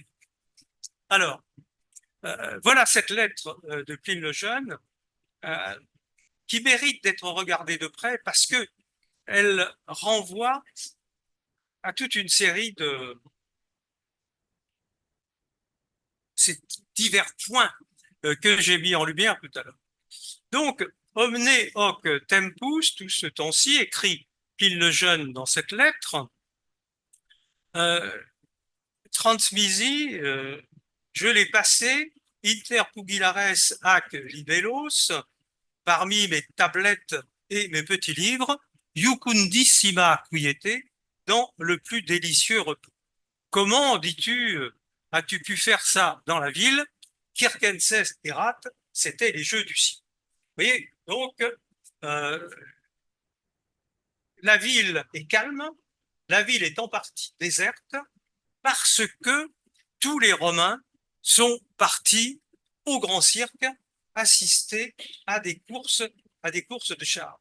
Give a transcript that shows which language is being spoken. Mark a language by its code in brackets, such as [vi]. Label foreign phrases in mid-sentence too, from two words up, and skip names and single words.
[fr] Alors, voilà cette lettre de Pline le Jeune euh, qui mérite d'être regardée de près parce que elle renvoie à toute une série de ces divers points que j'ai mis en lumière tout à l'heure. Donc, [la] omne hoc tempus, [fr] tout ce temps-ci, écrit Pline le Jeune dans cette lettre, euh, transmisi, je l'ai passé, [la] inter pugilares ac libellos, [fr] parmi mes tablettes et mes petits livres, [la] Jucundissima quiete, [fr] dans le plus délicieux repos. Comment, dis-tu, as-tu pu faire ça dans la ville? [la] Circenses erat, [fr] c'était les jeux du ciel. Vous voyez, donc, euh, la ville est calme, la ville est en partie déserte, parce que tous les Romains sont partis au grand cirque assister à des courses de chars.